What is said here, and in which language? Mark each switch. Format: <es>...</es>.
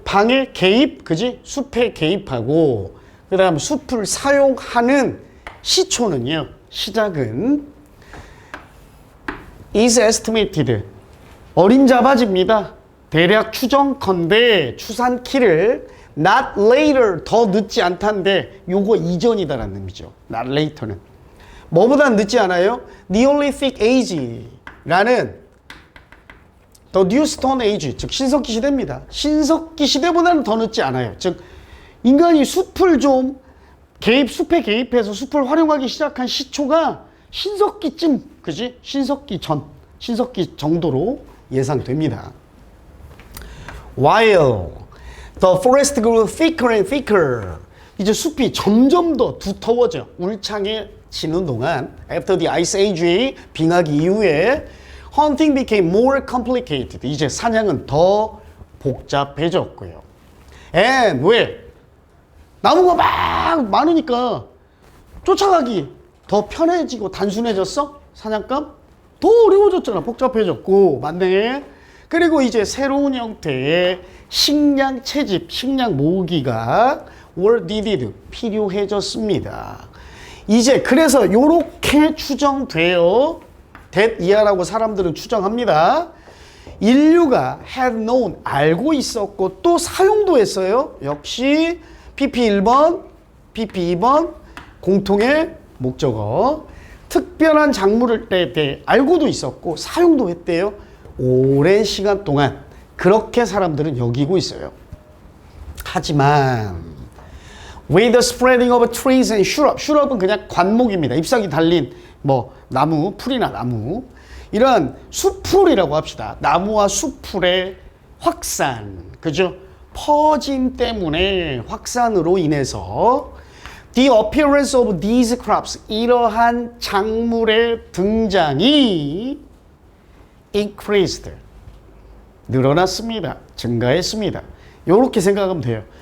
<ko>방에 개입, 그지? 숲에 개입하고 그 다음 숲을 사용하는 시초는요. 시작은</ko> <en>is estimated.</en> <ko>어림잡아집니다. 대략 추정컨대 추산키를 not later, 더 늦지 않다인데 요거 이전이다라는 의미죠. not later는 뭐보다 늦지 않아요? Neolithic Age라는 The New Stone Age, 즉 신석기 시대입니다. 신석기 시대보다는 더 늦지 않아요. 즉 인간이 숲을 좀 숲에 개입해서 숲을 활용하기 시작한 시초가 신석기쯤, 그지? 신석기 신석기 정도로 예상됩니다.</ko> <en>While the forest grew thicker and thicker.</en> <ko>이제 숲이 점점 더 두터워져 울창해지는 동안</ko> <en>after the ice age,</en> <ko>빙하기 이후에</ko> <en>hunting became more complicated.</en> <ko>이제 사냥은 더 복잡해졌고요. And 왜? 나무가 막 많으니까 쫓아가기 더 편해지고 단순해졌어? 사냥감? 더 어려워졌잖아. 복잡해졌고. 맞네. 그리고 이제 새로운 형태의 식량 채집, 식량 모으기가</ko> <en>were needed,</en> <ko>필요해졌습니다. 이제 그래서 요렇게 추정돼요. that 이하라고 사람들은 추정합니다. 인류가</ko> <en>had known,</en> <ko>알고 있었고 또 사용도 했어요. 역시 PP 1번, PP 2번 공통의 목적어. 특별한 작물을 때 알고도 있었고 사용도 했대요. 오랜 시간 동안 그렇게 사람들은 여기고 있어요. 하지만</ko> <en>with the spreading of trees and shrub은</en> <ko>그냥 관목입니다. 잎사귀 달린 나무, 풀이나 나무. 이런 숲풀이라고 합시다. 나무와 숲풀의 확산, 그죠? 퍼짐 때문에 확산으로 인해서</ko> <en>the appearance of these crops,</en> <ko>이러한 작물의 등장이 increased, 늘어났습니다. 증가했습니다. 요렇게 생각하면 돼요.</ko>